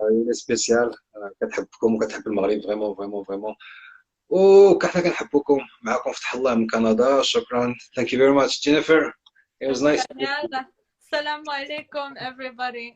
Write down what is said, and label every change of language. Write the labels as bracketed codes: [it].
[ar] سبيسيال كتحبكم وكتحب المغرب فريمون فريمون فريمون. وكحنا كنحبوكم. معكم فتح الله من كندا. شكرا. [en] Thank you very much Jennifer. It was nice. [ar] يلا السلام عليكم everybody.